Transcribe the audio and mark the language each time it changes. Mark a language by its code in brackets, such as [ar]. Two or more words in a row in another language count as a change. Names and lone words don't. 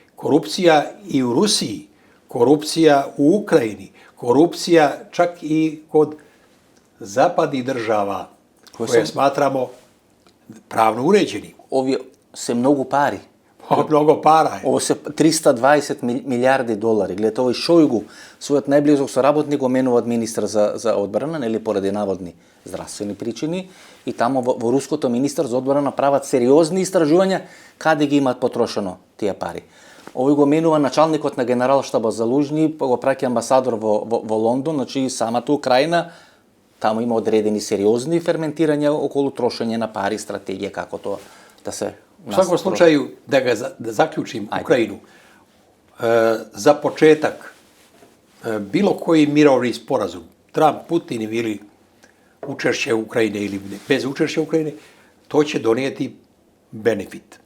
[sr] Korupcija i u Rusiji korupcija u Ukrajini, korupcija čak i kod zapadnih država koje smatramo pravno uređenim. [mk] Ови се многу пари. [sr] Mnogo para je. [mk] Ово се 320 милијарди долари. Гледате, овој Шојгу, својот најблизок соработник го менува од министар за одбрана, нели поради наводни здравствени причини, и тамо во руското министар за одбрана прават сериозни истражувања каде ги имаат потрошено тие пари. Овој го менува началникот на генералштаба Залужни, го праќа амбасадор во Лондон, значи самата Украина, тамо има одредени сериозни ферментирања околу трошење на пари, стратегија како тоа да се. [sr] U svakom slučaju, da zaključim Ukrajinu, za početak, bilo koji mirovni sporazum, Trump, Putin ili učešće Ukrajine ili bez učešća Ukrajine, to će donijeti benefit.